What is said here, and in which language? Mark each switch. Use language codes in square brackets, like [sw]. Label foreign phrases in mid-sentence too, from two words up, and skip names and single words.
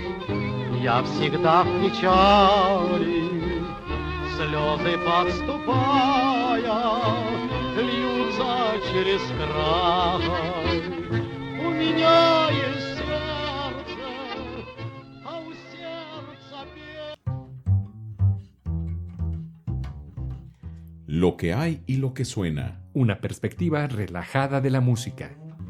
[ru] Я всегда в печали, слезы подступая, льются через край. У меня есть сердце, а у сердца [es] Lo que hay y lo que suena. Una perspectiva relajada de la música.